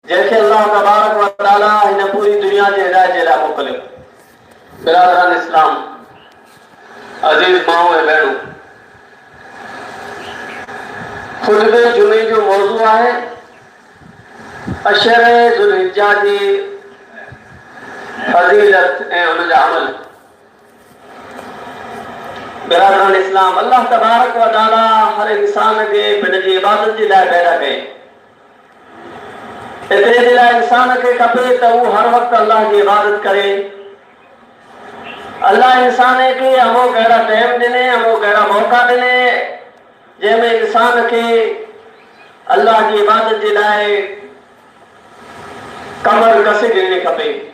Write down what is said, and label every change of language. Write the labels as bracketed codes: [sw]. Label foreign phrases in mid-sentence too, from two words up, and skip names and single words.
[sd] जैसे अल्लाह तबारक व तआला इन पूरी दुनिया जे हिदायत जे लाइ मोकिलियो। बिरादरान इस्लाम, अज़ीज़ माओ ऐं भेणों, खुतबे जुमे जो मौज़ू आहे अशर ज़ुल्हिज्जा जी फज़ीलत ऐं उन जा अमल। बिरादरान इस्लाम, [ar] الله تبارك وتعالى [sd] हर इंसान खे पंहिंजी इबादत जे लाइ पैदा कई। एतिरे जे लाइ इंसान खे खपे त हू हर वक़्तु अल्लाह जी इबादत करे। अल्लाह इंसान खे अमुक अहिड़ा टाइम ॾिने, अमुक अहिड़ा मौक़ा ॾिने जंहिंमें इंसान खे अल्लाह जी इबादत जे लाइ कमर कसे ॾियणी खपे।